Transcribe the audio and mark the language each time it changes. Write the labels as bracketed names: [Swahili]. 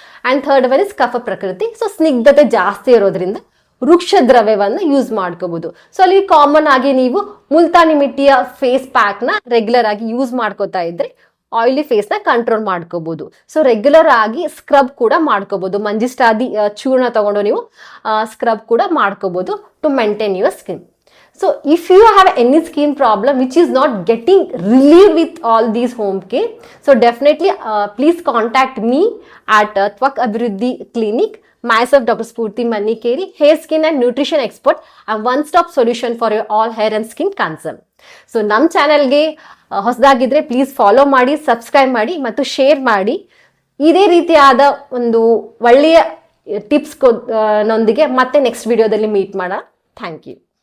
[English] and third one is [Kannada] ಕಫ ಪ್ರಕೃತಿ. So ಸ್ನಿಗ್ಧತೆ ಜಾಸ್ತಿ ಇರೋದ್ರಿಂದ ವೃಕ್ಷ ದ್ರವ್ಯವನ್ನು ಯೂಸ್ ಮಾಡ್ಕೋಬಹುದು. ಸೊ ಅಲ್ಲಿ ಕಾಮನ್ ಆಗಿ ನೀವು ಮುಲ್ತಾನಿ ಮಿಟ್ಟಿಯ ಫೇಸ್ ಪ್ಯಾಕ್ ನ ರೆಗ್ಯುಲರ್ ಆಗಿ ಯೂಸ್ ಮಾಡ್ಕೋತಾ ಇದ್ರೆ ಆಯಿಲಿ ಫೇಸ್ ನ ಕಂಟ್ರೋಲ್ ಮಾಡ್ಕೋಬಹುದು. ಸೊ ರೆಗ್ಯುಲರ್ ಆಗಿ ಸ್ಕ್ರಬ್ ಕೂಡ ಮಾಡ್ಕೋಬಹುದು. ಮಂಜಿಷ್ಟಾದಿ ಚೂರ್ಣ ತಗೊಂಡು ನೀವು ಸ್ಕ್ರಬ್ ಕೂಡ ಮಾಡ್ಕೋಬಹುದು [English] to maintain your skin. So if you have any skin problem which is not getting relieved with all these home care, so definitely please contact me at Twak Abhiruddhi Clinic. Myself, Dr. Spurti Manikeri, hair, skin and nutrition expert, and one-stop solution for your all hair and skin concern. [Kannada] So ನಮ್ಮ ಚಾನಲ್ಗೆ ಹೊಸದಾಗಿದ್ರೆ please follow ಮಾಡಿ, subscribe ಮಾಡಿ ಮತ್ತು share ಮಾಡಿ. ಇದೇ ರೀತಿಯಾದ ಒಂದು ಒಳ್ಳೆಯ ಟಿಪ್ಸ್ ನೊಂದಿಗೆ ಮತ್ತೆ ನೆಕ್ಸ್ಟ್ ವಿಡಿಯೋದಲ್ಲಿ ಮೀಟ್ ಮಾಡೋಣ. Thank you.